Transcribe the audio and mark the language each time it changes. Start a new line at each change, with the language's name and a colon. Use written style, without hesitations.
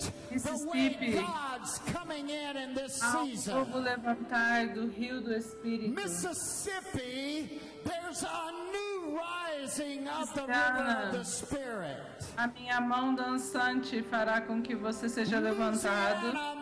Portuguese: Mississippi, ao povo levantar do rio do Espírito.
English: Mississippi, there's a new rising of the river of the Spirit.
Portuguese: A minha mão dançante fará com que você seja levantado.